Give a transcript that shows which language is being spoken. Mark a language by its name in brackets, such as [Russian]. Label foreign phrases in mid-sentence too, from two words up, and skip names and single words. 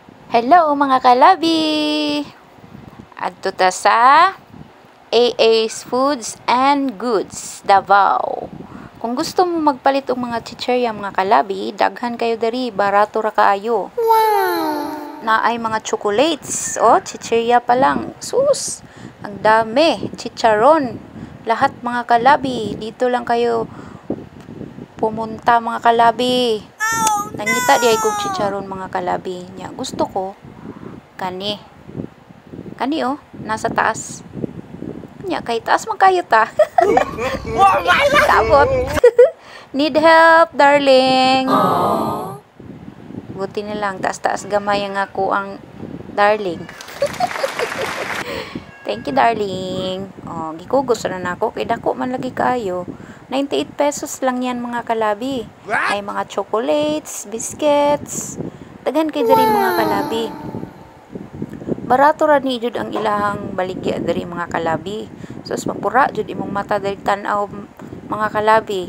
[Cebuano] Hello mga kalabi! Adto ta sa AA's Foods and Goods, Davao. Kung gusto mo magpalit og mga chicherya mga kalabi, daghan kayo diri, barato ra kaayo. Wow! Na ay mga chocolates, chicherya pa lang. [Filipino] Sus! Ang dami, chicharon. Lahat mga kalabi, dito lang kayo pumunta mga kalabi. [Cebuano] Nangita di ay kog chicharon mga kalabi nya. Gusto ko kani nasa taas nya, kay taas man kayo ta. Kabot. [English] Need help darling. [Filipino] Buti na lang [Cebuano] taas gamay ang ako ang darling. [English] Thank you darling. [Cebuano] Gikugos na nako kay dako man lagi kayo. 98 pesos lang yan mga kalabi. May mga chocolates, biscuits. Daghan kay diri mga kalabi. Barato ra ni jud ang ilahang baligya diri mga kalabi. Sus mapura jud imong mata diri tan-aw mga kalabi.